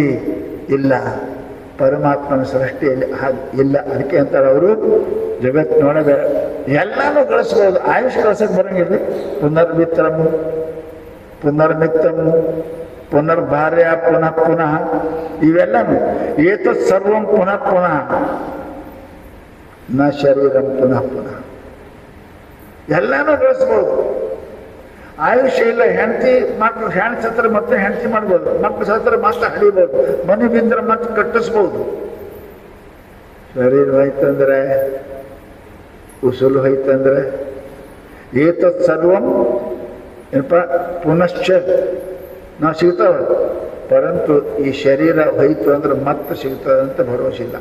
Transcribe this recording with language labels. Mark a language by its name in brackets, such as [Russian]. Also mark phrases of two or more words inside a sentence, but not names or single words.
[Kannada] ಇಲ್ಲ, ಪರಮಾತ್ಮನ ಸೃಷ್ಟಿಯಲ್ಲಿ ಹಾಗೆ ಇಲ್ಲ. ಅದಕ್ಕೆ ಅಂತಾರೆ ಅವರು, ಜಗತ್ತಿನೊಳಗೆ ಎಲ್ಲನೂ ಗಳಿಸ್ಬೋದು, ಆಯುಷ್ ಗಳಿಸಕ್ಕೆ ಬರಂಗಿಲ್ಲ. [Sanskrit] ಪುನರ್ಮಿತ್ರಮು, ಪುನರ್ಮಿತ್ತಮು, ಪುನರ್ಭಾರ್ಯ, ಪುನಃ ಪುನಃ, ಇವೆಲ್ಲನೂ ಏತತ್ ಸರ್ವಂ ಪುನಃ ಪುನಃ ನ ಶರೀರಂ ಪುನಃ ಪುನಃ. [Kannada] ಎಲ್ಲನೂ ಗಳಿಸ್ಬೋದು. ಆಯುಷ್ಯ ಇಲ್ಲ. ಹೆಂಡತಿ ಮಕ್ಕಳು, ಹೆಣ್ಣು ಸತ್ರ ಮತ್ತೆ ಹೆಂಡತಿ ಮಾಡ್ಬೋದು, ಮಕ್ಕಳು ಸತ್ರ ಮತ್ತೆ ಹಡಿಬೋದು, ಮನೆ ಬಿದ್ದರೆ ಮತ್ತೆ ಕಟ್ಟಿಸ್ಬೋದು. ಶರೀರ ಹೋಯ್ತಂದ್ರೆ, ಉಸುಲು ಹೋಯ್ತಂದ್ರೆ, [Sanskrit] ಏತತ್ ಸರ್ವಂ [Kannada] ಏನಪ್ಪ ಪುನಶ್ಚ ನಾವು ಸಿಗ್ತಾವ, ಪರಂತು ಈ ಶರೀರ ಹೋಯ್ತು ಅಂದ್ರೆ ಮತ್ತೆ ಸಿಗ್ತದಂತ ಭರವಸೆ ಇಲ್ಲ.